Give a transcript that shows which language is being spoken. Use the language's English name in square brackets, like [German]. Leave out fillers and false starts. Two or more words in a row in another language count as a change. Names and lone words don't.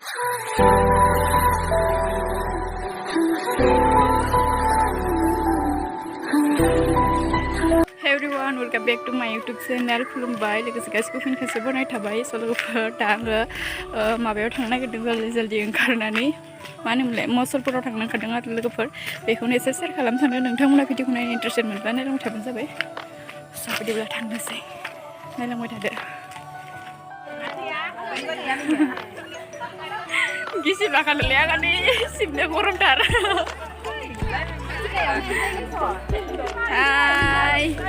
[English] Hey everyone, welcome back to my YouTube channel. [Bodo] खुलुमबाय लोगोसे गासिबो फिन खेबसे बनाय थाबाय लोगोफोर दा आङो माबायाव थांनो नागिरदों जल्दि ओंखारनानै मा होनोमोनलाय मसलपुराव थांनो ओंखारदों आरो लोगोफोर बेखौनो एसे शेयार खालामनो सानदों नोंथांमोना भिडिअखौ नायनो इन्टारेस्टेड मोनबा नायलांबाय थाबानो जाबाय स' बिदिब्ला थांनोसै नायलांबाय थादो गिसिब लाखानोलै आंनि सिबनो गरमथार Hai